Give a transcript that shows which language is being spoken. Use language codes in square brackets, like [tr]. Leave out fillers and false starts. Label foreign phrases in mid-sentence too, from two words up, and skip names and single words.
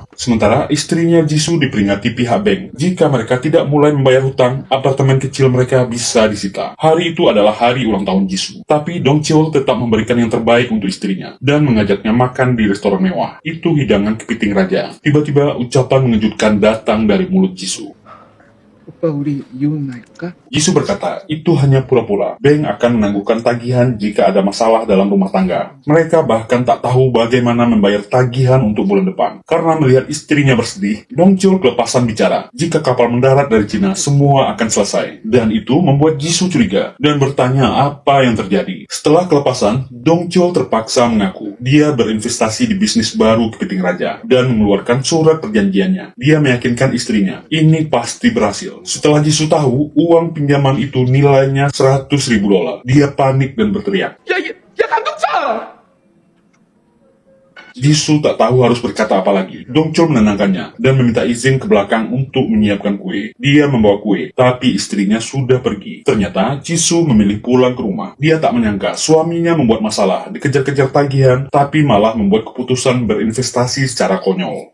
[id] Sementara istrinya Jisoo diperingati pihak bank, jika mereka tidak mulai membayar hutang, apartemen kecil mereka bisa disita. Hari itu adalah hari ulang tahun Jisoo, tapi Dong Chul tetap memberikan yang terbaik untuk istrinya dan mengajaknya makan di restoran mewah. Itu hidangan kepiting raja. Tiba-tiba ucapan mengejutkan datang dari mulut Jisoo. [ko] 오빠 우리 이혼할까? [id] Jisoo berkata, itu hanya pura-pura. Bank akan menangguhkan tagihan jika ada masalah dalam rumah tangga. Mereka bahkan tak tahu bagaimana membayar tagihan untuk bulan depan. Karena melihat istrinya bersedih, Dong Chul kelepasan bicara. Jika kapal mendarat dari Cina, semua akan selesai. Dan itu membuat Jisoo curiga dan bertanya apa yang terjadi. Setelah kelepasan, Dong Chul terpaksa mengaku dia berinvestasi di bisnis baru kepiting raja dan mengeluarkan surat perjanjiannya. Dia meyakinkan istrinya, ini pasti berhasil. Setelah Jisoo tahu uang pinjaman itu nilainya $100.000, dia panik dan berteriak. [ko] 야 감독사! [id] Jisoo tak tahu harus berkata apa lagi. Dong Chul menenangkannya dan meminta izin ke belakang untuk menyiapkan kue. Dia membawa kue, tapi istrinya sudah pergi. Ternyata Jisoo memilih pulang ke rumah. Dia tak menyangka suaminya membuat masalah, dikejar-kejar tagihan, tapi malah membuat keputusan berinvestasi secara konyol.